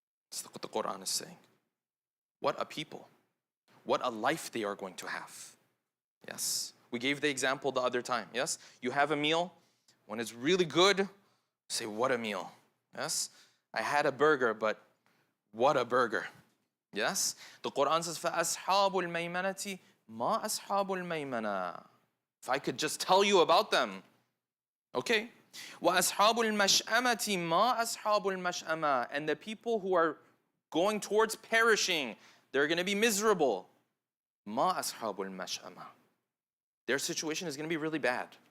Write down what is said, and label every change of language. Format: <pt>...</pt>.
<en>That's what the Quran is saying. What a people. What a life they are going to have. Yes. We gave the example the other time. Yes. You have a meal. When it's really good, say, what a meal. Yes. I had a burger, but what a burger. Yes. The Quran says,</en> <ar>فَأَصْحَابُ الْمَيْمَنَةِ مَا أَصْحَابُ الْمَيْمَنَةِ.</ar> <en>If I could just tell you about them. Okay.</en> <ar>وَأَصْحَابُ الْمَشْأَمَةِ مَا أَصْحَابُ الْمَشْأَمَةِ.</ar> <en>And the people who are going towards perishing, they're going to be miserable.</en> <ar>مَا أَصْحَابُ الْمَشْأَمَةِ.</ar> <en>Their situation is going to be really bad.</en>